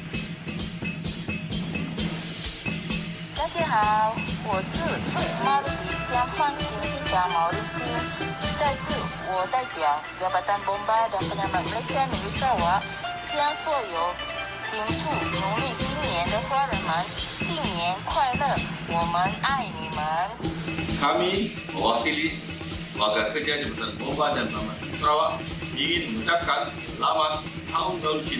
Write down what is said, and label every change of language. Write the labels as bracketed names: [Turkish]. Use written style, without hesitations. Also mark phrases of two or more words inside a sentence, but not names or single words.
[Chinese] 大家好，我是马来西亚放行厅长毛利欣，在此我代表 Jabatan Bomba dan Penyelamat Malaysia Negeri Sarawak，向所有庆祝农历新年的华人们新年快乐，我们爱你们。 [Malay] Kami mewakili warga kerja Jabatan Bomba dan Penyelamat Sarawak ingin mengucapkan selamat Tahun Baru Cina.